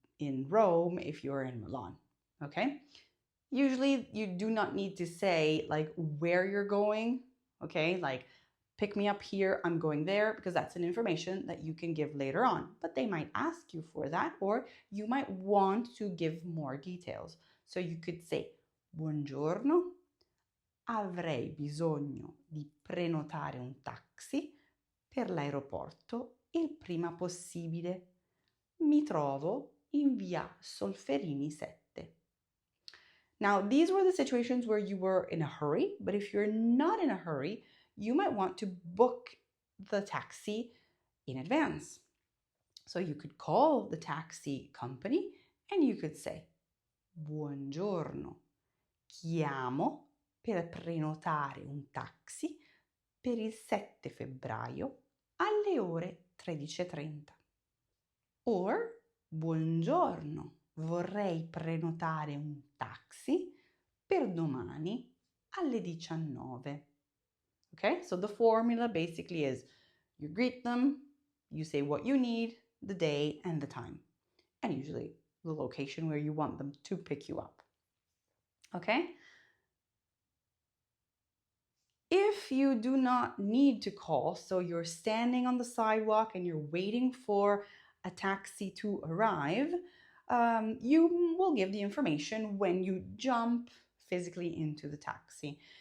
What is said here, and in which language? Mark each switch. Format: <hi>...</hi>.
<en>in Rome if you're in Milan, okay? Usually you do not need to say like where you're going, okay? Like pick me up here, I'm going there, because that's an information that you can give later on. But they might ask you for that, or you might want to give more details. So you could say,</en> <it>buongiorno, avrei bisogno di prenotare un taxi per l'aeroporto il prima possibile. Mi trovo in via Solferini 7.</it> <en>Now, these were the situations where you were in a hurry, but if you're not in a hurry, you might want to book the taxi in advance. So you could call the taxi company and you could say,</en> <it>buongiorno, chiamo per prenotare un taxi per il 7 febbraio alle ore 13:30. Or, buongiorno, vorrei prenotare un taxi per domani alle 19.</it> <en>Okay, so the formula basically is you greet them, you say what you need, the day and the time, and usually the location where you want them to pick you up. Okay? If you do not need to call, so you're standing on the sidewalk and you're waiting for a taxi to arrive, you will give the information when you jump physically into the taxi.</en>